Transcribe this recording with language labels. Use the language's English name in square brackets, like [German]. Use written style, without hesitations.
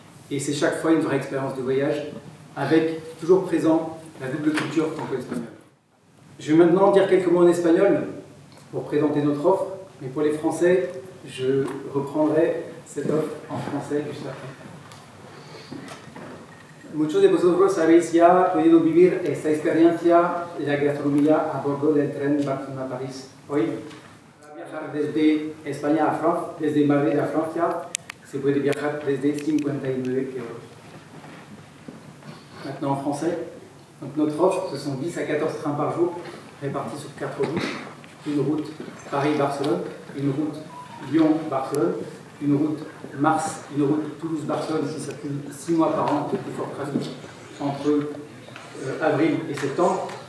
[French] Et c'est chaque fois une vraie expérience de voyage, avec toujours présent la double culture franco-espagnole. Je vais maintenant dire quelques mots en espagnol pour présenter notre offre, mais pour les Français, je reprendrai cette offre en français juste après. [Spanish] Muchos de vosotros habéis ya podido vivir esta experiencia de la gastronomía a bordo del tren Barcelona-París. Hoy, para viajar desde España a Francia, desde Madrid a Francia, se puede viajar desde 59 euros. [French] Maintenant en français, donc notre offre, ce sont 10 à 14 trains par jour, répartis sur 4 routes. Une route Paris-Barcelone, une route Lyon-Barcelone, une route Mars, une route Toulouse-Barcelone qui circule 6 mois par an depuis fort trafic entre avril et septembre.